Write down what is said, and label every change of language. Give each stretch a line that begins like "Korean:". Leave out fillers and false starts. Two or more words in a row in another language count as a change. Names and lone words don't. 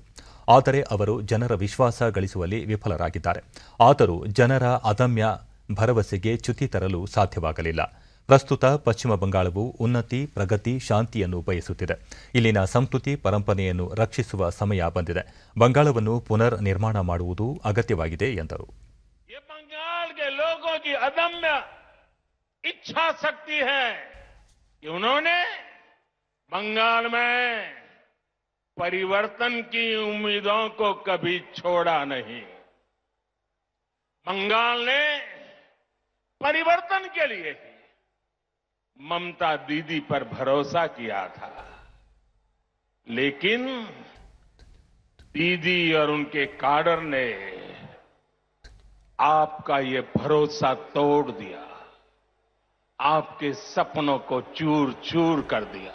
Kannada: ಆದರೆ ಅವರು ಜನರ ವಿಶ್ವಾಸ ಗಳಿಸುವಲ್ಲಿ ವಿಫಲರಾಗಿದ್ದಾರೆ. ಆದರೂ ಜನರ ಅದಮ್ಯ ಭರವಸೆಗೆ ಚ್ಯುತಿ ತರಲು ಸಾಧ್ಯವಾಗಲಿಲ್ಲ. ಪ್ರಸ್ತುತ ಪಶ್ಚಿಮ ಬಂಗಾಳವು ಉನ್ನತಿ, ಪ್ರಗತಿ, ಶಾಂತಿಯನ್ನು ಬಯಸುತ್ತಿದೆ. ಇಲ್ಲಿನ ಸಂಸ್ಕೃತಿ, ಪರಂಪರೆಯನ್ನು ರಕ್ಷಿಸುವ ಸಮಯ ಬಂದಿದೆ. ಬಂಗಾಳವನ್ನು ಪುನರ್ ನಿರ್ಮಾಣ ಮಾಡುವುದು ಅಗತ್ಯವಾಗಿದೆ ಎಂದರು.
Hindi: बंगाल के लोगों की अदम्य इच्छा शक्ति है कि उन्होंने बंगाल में परिवर्तन की उम्मीदों को कभी छोड़ा नहीं. बंगाल ने परिवर्तन के लिए ही ममता दीदी पर भरोसा किया था, लेकिन दीदी और उनके काडर ने आपका ये भरोसा तोड़ दिया, आपके सपनों को चूर चूर कर दिया.